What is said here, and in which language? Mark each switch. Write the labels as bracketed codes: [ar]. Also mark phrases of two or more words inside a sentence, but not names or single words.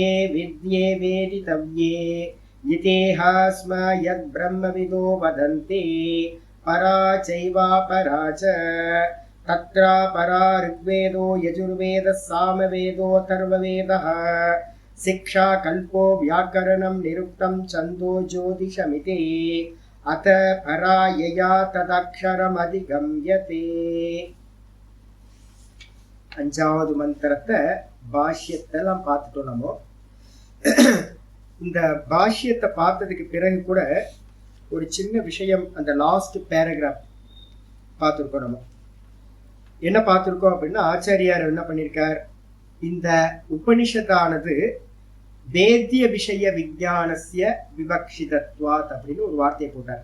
[sa] विद्ये वेदितव्ये इतेहास्म यद्ब्रह्मविदो वदन्ति परा चैवापरा च तत्र परा ऋग्वेदो यजुर्वेदः सामवेदोऽथर्ववेदः शिक्षा कल्पो व्याकरणं निरुक्तं छन्दो ज्योतिषमिति अथ परा यया तदक्षरमधिगम्यते। [ta] அஞ்சாவது மந்திரத்தை பாஷ்யத்தெல்லாம் பார்த்துட்டோம். நம்ம இந்த பாஷ்யத்தை பார்த்ததுக்கு பிறகு கூட ஒரு சின்ன விஷயம், அந்த [en] last paragraph [ta] பார்த்துருக்கோம். நம்ம என்ன பார்த்துருக்கோம் அப்படின்னா, ஆச்சாரியார் என்ன பண்ணியிருக்கார், இந்த உபனிஷத்தானது [sa] वेद्य विषय विज्ञानस्य विवक्षितत्वात् [ta] அப்படின்னு ஒரு வார்த்தையை போட்டார்.